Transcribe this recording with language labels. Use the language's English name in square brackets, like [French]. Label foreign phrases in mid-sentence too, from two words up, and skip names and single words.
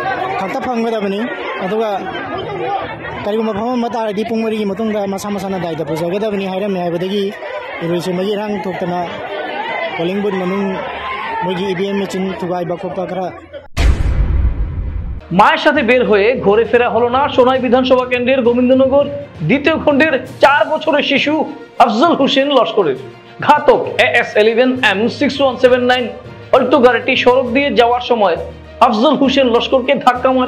[Manipuri] खक्ता फंगदबनी अदुगा करिगुमा फम मतारदि पुंग मरी मतुंगा मसा मसाना दाइदा पुजगदबनी हायरमे हायबदगी इरुसिमगी रांग थोक्तना [English] polling booth [Manipuri] मनुंग मोगी [English] EVM machine [Manipuri] थुगाइबा खोपा खरा। [Bangla] মায়ের সাথে বের হয়ে ঘরে ফেরা হলো না, সোনাই বিধানসভা কেন্দ্রের গোবিন্দনগর দ্বিতীয় খণ্ডের 4 বছরের শিশু আফজল হোসেন লস্করের। ঘাতক AS11M6179 অল্টো গাড়িটি সড়ক দিয়ে যাওয়ার সময় আফজল হোসেন লস্করকে ধাক্কা মারে।